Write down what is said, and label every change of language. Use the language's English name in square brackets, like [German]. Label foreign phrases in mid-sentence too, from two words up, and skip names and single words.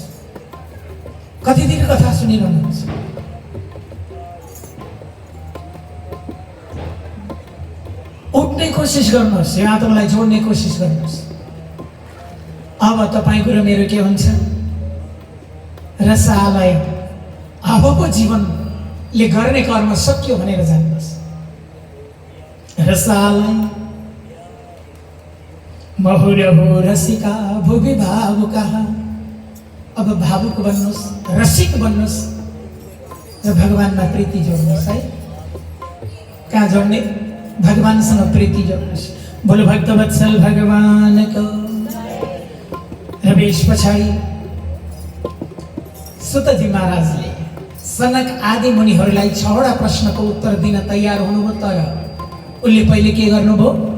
[Nepali] कति दिन कथा सुनिरहनुहुन्छ? उठ्ने कोसिस गर्नुहोस्, यो आत्मालाई जोड्ने कोसिस गर्नुहोस्। अब तपाईँको र मेरो के हुन्छ? रसालय। अबको जीवनले गर्ने कर्म सक्यो भनेर जान्नुहोस्। [Sanskrit] रसालय महुरहु रसिका भुवि भावुका। [Nepali] अब भावुक बन्नुहोस्, रसिक बन्नुहोस् र भगवानमा प्रीति जोड्नुहोस् है। कहाँ जाउने भगवानसँग प्रीति जानुहोस्। बोलो भक्तवत्सल भगवानको। र बेस पछाडि सुतजी महाराजले सनक आदि मुनिहरूलाई 6वटा प्रश्नको उत्तर दिन तयार हुनुभयो, तर उनले पहिले के गर्नुभयो?